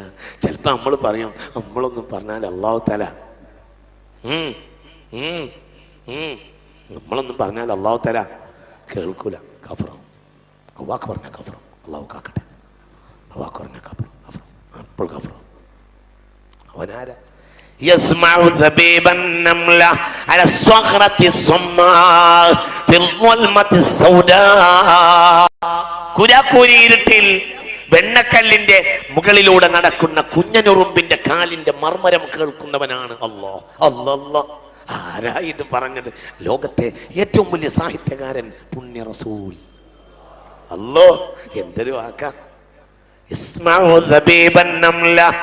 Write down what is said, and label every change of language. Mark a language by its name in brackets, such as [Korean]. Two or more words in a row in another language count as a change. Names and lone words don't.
[Malayalam] ചിലപ്പോൾ നമ്മൾ പറയും, നമ്മളൊന്നും പറഞ്ഞാൽ [Arabic] الله تعالى [Malayalam] നമ്മളൊന്നും പറഞ്ഞാൽ [Arabic] الله تعالى [Malayalam] കേൾക്കൂല, കഫറും. വാക്ക് പറഞ്ഞ കഫറും. അല്ലാഹു കാക്കട്ടെ. വാക്ക് പറഞ്ഞ കഫറും അപ്പോൾ കഫറും. അവനാരാ? [Arabic] يسمع ذبيب النملة على الصخرة الصماء في الظلمة السوداء. [Malayalam] കുരാക്കൂരിയിരുട്ടിൽ വെണ്ണക്കല്ലിന്റെ മുകളിലൂടെ നടക്കുന്ന കുഞ്ഞനുറുമ്പിന്റെ കാലിന്റെ മർമ്മരം കേൾക്കുന്നവനാണ് അല്ലാഹ്. അല്ലാഹ് ആരാ ഇത് പറഞ്ഞത്? ലോകത്തെ ഏറ്റവും വലിയ സാഹിത്യകാരൻ പുണ്യ റസൂൽ. അല്ലാഹ് എന്തൊരു വാക്കാ! [Arabic] يسمع دبيب نملة.